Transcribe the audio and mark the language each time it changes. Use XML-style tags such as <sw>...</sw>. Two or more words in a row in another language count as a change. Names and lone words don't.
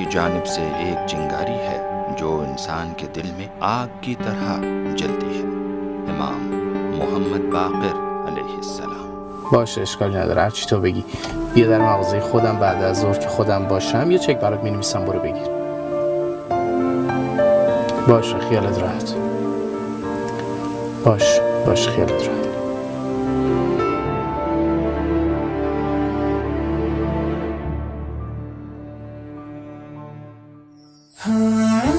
<hi>जानिब से एक चिंगारी है जो इंसान के दिल में आग की तरह जलती है। इमाम मोहम्मद बाक़िर अलैहिस्सलाम।</hi> <fa>باشه اشکالی نداره، هر چی تو بگی. بیا در مغازه خودم بعد از ظهر که خودم باشم یه چک برات می‌نویسم، برو بگیر. باشه خیالت راحت. باش خیالت راحت.</fa>